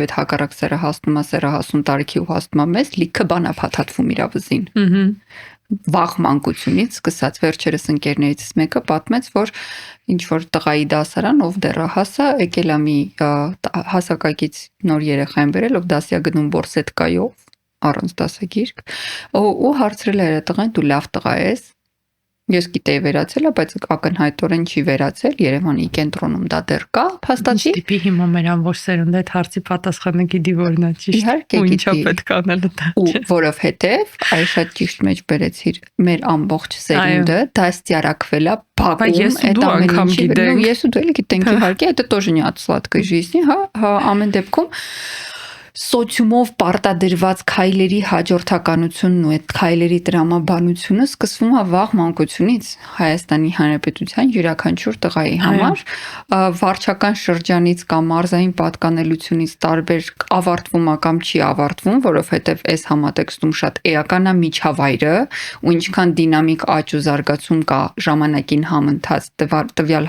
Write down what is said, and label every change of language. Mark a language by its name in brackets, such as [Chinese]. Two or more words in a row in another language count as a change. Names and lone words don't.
[Armenian] այդ հակառակ սեռը հասնում է, սեռը հասուն տարիքի ու հասնում է մեզ, լիքը բան է փաթաթվում իր վզին։ Վաղ մանկությունից սկսած վերջերս ընկերներիցս մեկը պատմեց, որ ինչ որ տղայի դասարան, ով դեռահաս է, եկել է մի հասակակից նոր երեխա են բերել, ով դասի է գնում բորսետկայով, առանց դասագիրք, ու հարցրել է տղային, դու լավ տղա ես, Ես գիտեի վերացել, բայց ակնհայտորեն չի վերացել, Երևանի կենտրոնում դա դեռ կա, փաստացի։ Տիպի հիմա մեր ամբողջ սերունդը այդ հարցի պատասխանը գիտի որն է ճիշտ։ Իհարկե Ու ինչա գիտի։ պետք է անել դա։ Ու որովհետև այ շատ ճիշտ մեջ բերեցիր մեր ամբողջ սերունդը դաստիարակվել է Բայց ես բակում ու դու այդ անգամ ամենի գիտենք։ ես ու դու էլ գիտենք իհարկե, [Russian] это тоже не от сладкой жизни, [Armenian] հա, ամեն դեպքում սոցիումով պարտադրված քայլերի հաջորդականությունն ու այդ քայլերի տրամաբանությունը սկսվում է վաղ մանկությունից Հայաստանի Հանրապետության յուրաքանչյուր տղայի համար վարչական շրջանից կամ մարզային պատկանելությունից տարբեր ավարտվում է կամ չի ավարտվում, որովհետև այս համատեքստում շատ էական է միջավայրը ու ինչքան դինամիկ աճ ու զարգացում կա ժամանակին համընթաց տվյալ